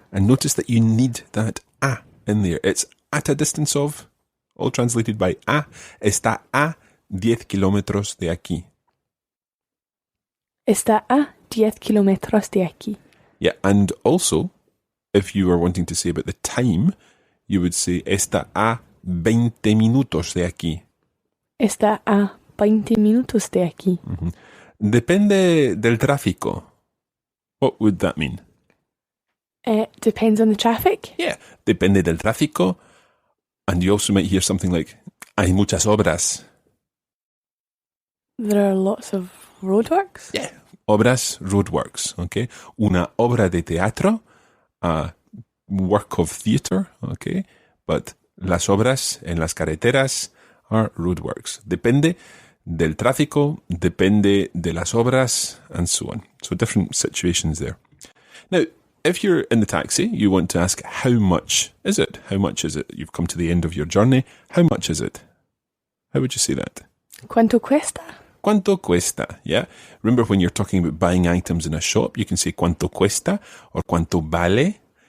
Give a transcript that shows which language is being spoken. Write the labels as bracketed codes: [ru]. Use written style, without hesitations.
[en] And notice that you need that a in there. It's at a distance of, all translated by a. [es] Está a 10 kilómetros de aquí. Está a 10 kilómetros de aquí. [en] Yeah, and also, if you were wanting to say about the time, you would say, [es] está a 20 minutos de aquí. Está a 20 minutos de aquí. [en] Mm-hmm. [es] Depende del tráfico. [en] What would that mean? Depends on the traffic. [es] Yeah, depende del tráfico. [en] And you also might hear something like, [es] hay muchas obras. [en] There are lots of roadworks. Yeah, obras, roadworks, okay? [es] Una obra de teatro, [en] a work of theatre, okay? [es] But las obras en las carreteras [en] are roadworks. [es] Depende del tráfico, depende de las obras, [en] and so on. So different situations there. Now, if you're in the taxi, you want to ask, how much is it? How much is it? You've come to the end of your journey. How much is it? How would you say that? [es] ¿Cuánto cuesta? Cuánto cuesta, [en] yeah? Remember when you're talking about buying items in a shop, you can say [es] cuánto cuesta [en] or [es] cuánto vale.